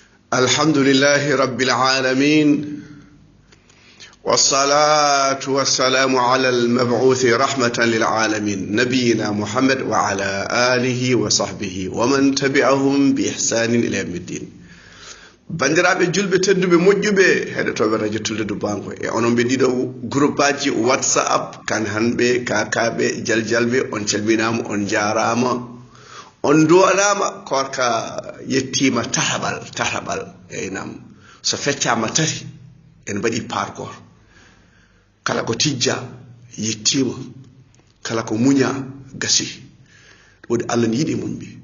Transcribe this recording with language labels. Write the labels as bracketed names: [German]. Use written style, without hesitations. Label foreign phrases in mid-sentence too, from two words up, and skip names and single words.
[Arabic] الحمد لله رب العالمين والصلاة والسلام على المبعوث رحمة للعالمين نبينا محمد وعلى آله وصحبه ومن تبعهم بإحسان إلى يوم الدين [Fula] bandiraɓe julɓe tedduɓe moƴƴuɓe heɗotoɓe radio tulledu banko e onon ɓe ɗiɗo groupe aji whatsapp kan hanɓe kakaɓe jaljalɓe on calminama on jarama on duwaɗama korka yettima tataɓal eynam so feccama tati en mbaɗi pargor kala ko tijja yettima kala ko muña gasi wodi Allah ne yiɗi muñɓe